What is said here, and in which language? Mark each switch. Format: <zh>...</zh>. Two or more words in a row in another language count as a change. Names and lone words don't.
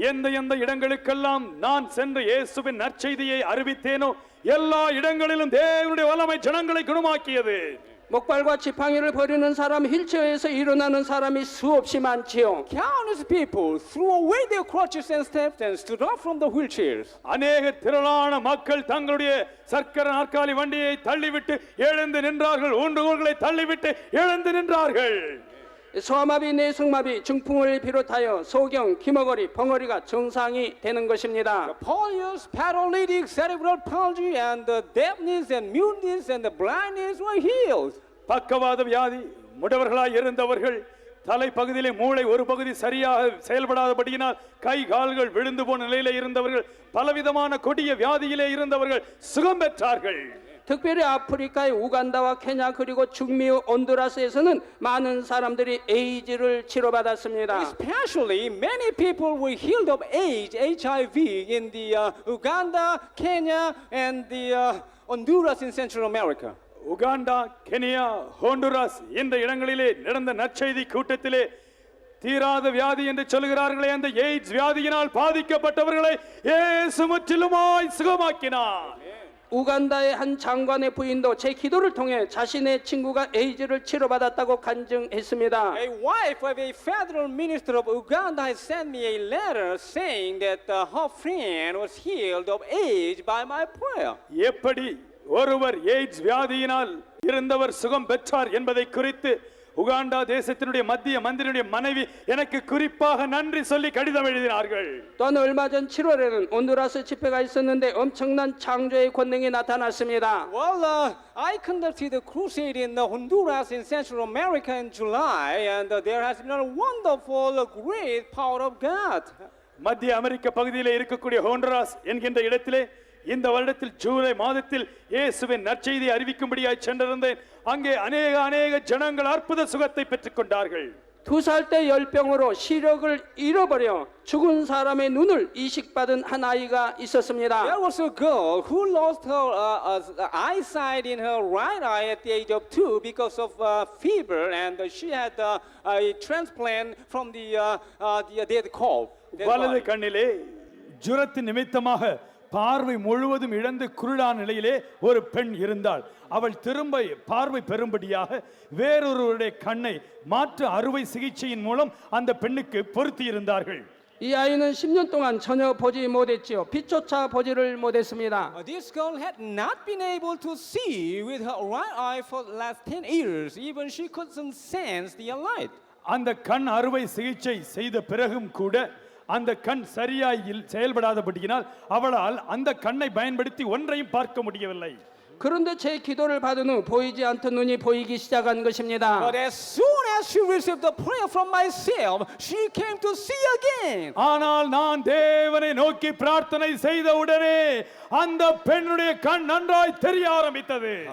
<ta>எந்த இடங்களுக்கெல்லாம் நான் சென்று இயேசுவின் நற்செய்தியை அறிவித்தேனோ எல்லா இடங்களிலும் தேவனுடைய வல்லமை ஜனங்களை குணமாக்கியது.</ta> <ko>목발과 지팡이를 버리는 사람, 휠체어에서 일어나는 사람이 수없이 많지요.</ko> <en>Countless people threw away their crutches and steps and stood up from the wheelchairs.</en> <ta>அநேக திரளான மக்கள் தங்களுடைய சர்க்கர நாற்காலி வண்டியை தள்ளிவிட்டு எழுந்து நின்றார்கள். ஊன்றுகோல்களை தள்ளிவிட்டு எழுந்து நின்றார்கள்.</ta> <ko>소아마비, 내성마비, 중풍을 비롯하여 소경, 기머거리, 벙어리가 정상이 되는 것입니다.</ko> <en>Polio, paralytic, cerebral palsy, and the deafness and muteness and the blindness were healed.</en> <ta>பக்கவாத வியாதி, முடவர்களாய் இருந்தவர்கள் தலைப்பகுதியிலே மூளை ஒரு பகுதி சரியாக செயல்படாதபடியினால் கை கால்கள் விழுந்து போன நிலையிலே இருந்தவர்கள் பலவிதமான கொடிய வியாதியிலே இருந்தவர்கள் சுகம் பெற்றார்கள்.</ta> <ko>특별히 아프리카의 우간다와 케냐 그리고 중미 온두라스에서는 많은 사람들이 에이즈를 치료받았습니다.</ko> <en>Especially, many people were healed of AIDS, HIV in the Uganda, Kenya, and the Honduras in Central America.</en> <ta>உகாண்டா, கெனியா, ஹோண்டுராஸ் என்ற இடங்களிலே நடந்த நற்செய்தி கூட்டத்திலே தீராத வியாதி என்று சொல்கிறார்களே அந்த எய்ட்ஸ் வியாதியினால் பாதிக்கப்பட்டவர்களை இயேசு முற்றிலுமாய் சுகமாக்கினார்.</ta> <ko>우간다의 한 장관의 부인도 제 기도를 통해 자신의 친구가 에이즈를 치료받았다고 간증했습니다.</ko> <en>A wife of a federal minister of Uganda has sent me a letter saying that her friend was healed of AIDS by my prayer.</en> <ta>எப்படி ஒருவர் எய்ட்ஸ் வியாதியினால் இருந்தவர் சுகம் பெற்றார் என்பதை குறித்து உகாண்டா தேசத்தினுடைய மத்திய மந்திரியுடைய மனைவி எனக்கு குறிப்பாக நன்றி சொல்லி கடிதம் எழுதினார்கள்.</ta> <ko>또한 얼마 전 7월에는 온두라스 집회가 있었는데 엄청난 창조의 권능이 나타났습니다.</ko> <en>Well, I conducted a crusade in Honduras in Central America in July, and there has been a wonderful, great power of God.</en> <ta>மத்திய அமெரிக்க பகுதியிலே இருக்கக்கூடிய ஹோண்டுராஸ் என்கின்ற இடத்திலே இந்த வருடத்தில் ஜூலை மாதத்தில் இயேசுவின் நற்செய்தியை அறிவிக்கும்படியாய் சென்றிருந்தேன். அங்கே அநேக ஜனங்கள் அற்புத சுகத்தை பெற்றுக் கொண்டார்கள்.</ta> <ko>2살 때 열병으로 시력을 잃어버려 죽은 사람의 눈을 이식받은 한 아이가 있었습니다.</ko> <en>There was a girl who lost her eyesight in her right eye at the age of 2 because of fever, and she had a transplant from the dead cow.</en> <ta>வலது கண்ணிலே ஜுரத்தின் நிமித்தமாக பார்வை முழுவதும் இழந்து குருடான நிலையிலே ஒரு பெண் இருந்தாள். அவள் திரும்ப பார்வை பெறும்படியாக வேறொருவருடைய கண்ணை மாற்று அறுவை சிகிச்சையின் மூலம் அந்த பெண்ணுக்கு பொருத்தி இருந்தார்கள்.</ta> <ko>이 아이는 10년 동안 전혀 보지 못했지요. 빛조차 보지를 못했습니다.</ko> <en>This girl had not been able to see with her right eye for the last 10 years. Even she couldn't sense the light.</en> <ta>அந்த கண் அறுவை சிகிச்சை செய்த பிறகும் கூட அந்த கண் சரியாய் செயல்படாதபடியினால் அவளால் அந்த கண்ணை பயன்படுத்தி ஒன்றையும் பார்க்க முடியவில்லை.</ta> <ko>그런데 제 기도를 받은 후 보이지 않던 눈이 보이기 시작한 것입니다.</ko> <en>But as soon as she received the prayer from myself, she came to see again.</en> <ta>ஆனால் நான் தேவனை நோக்கி பிரார்த்தனை செய்த உடனே அந்த பெண்ணுடைய கண் நன்றாய் தெரிய ஆரம்பித்தது.</ta>